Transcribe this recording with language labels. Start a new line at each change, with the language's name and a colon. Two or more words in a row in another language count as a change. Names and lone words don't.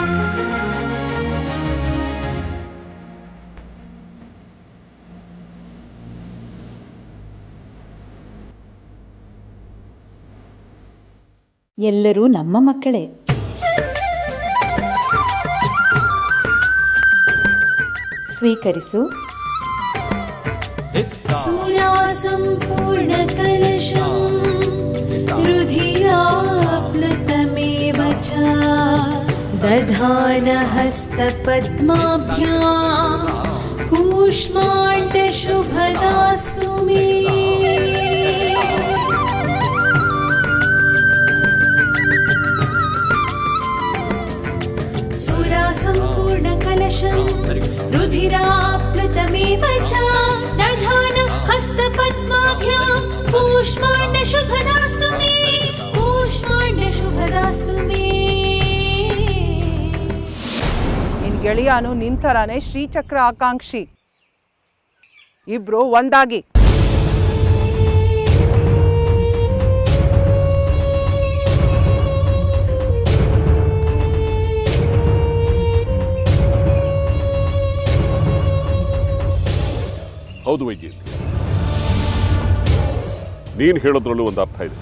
Kannada: ಎಲ್ಲರೂ ನಮ್ಮ ಮಕ್ಕಳೇ. ಸ್ವೀಕರಿಸು.
Sanskrit: सुरासम्पूर्णकलशं रुधिराप्लुतमेव च दधानहस्तपद्माभ्यां कूष्माण्डशुभदास्तु मे। सुरासम्पूर्णकलशं रुधिराप्लुतमेव च हस्तपद्माभ्यां कूष्माण्डशुभदास्तु मे, कूष्माण्डशुभदास्तु मे।
Kannada: ನಿನ್ ಗೆಳೆಯನು ನಿಂತರಾನೆ ಶ್ರೀಚಕ್ರ ಆಕಾಂಕ್ಷಿ. ಇಬ್ರು ಒಂದಾಗಿ. ಹೌದು ವೈದ್ಯ, ನೀನು ಹೇಳೋದ್ರಲ್ಲೂ ಒಂದು ಅರ್ಥ ಇದೆ.